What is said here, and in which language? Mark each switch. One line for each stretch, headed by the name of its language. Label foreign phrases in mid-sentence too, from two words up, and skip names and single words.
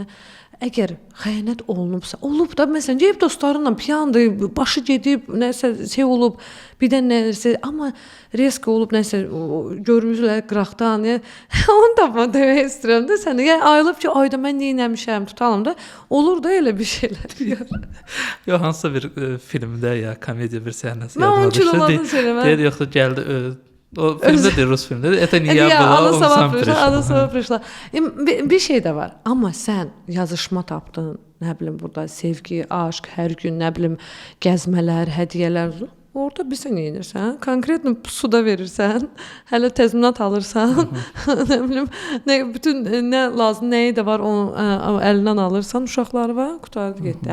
Azerbaijani: Əgər xəyanət olunubsa, olub da məsələn deyib dostlarınla piyandı, başı gedib, nəsə şey olub, bir də nəsə, amma risk olub nəsə görmüsülər qıraqdan, onu da mən demək istəyirəm də sənə. Yəni ayılıb ki, ayda mən nə etmişəm, tutalım da, olur da elə bir şeylər. Yox, hansısa bir filmdə ya komediya bir səhnəsi yadıma düşdü. Deyir, yoxsa gəldi o filmdə deyir, Rus filmdə.
Russian: Это не я была, он сам пришла.
Azerbaijani: Bir şey də var. Amma sən yazışma tapdın, nə bilim burada sevgi, aşk, hər gün nə bilim gəzmələr, hədiyyələr. Orada bir sən edirsən, konkret suda verirsən, hələ təzminat alırsan, nə bilim, bütün nə lazım, nəyi də var onu əlindən alırsan, uşaqları var, qutardı getdi.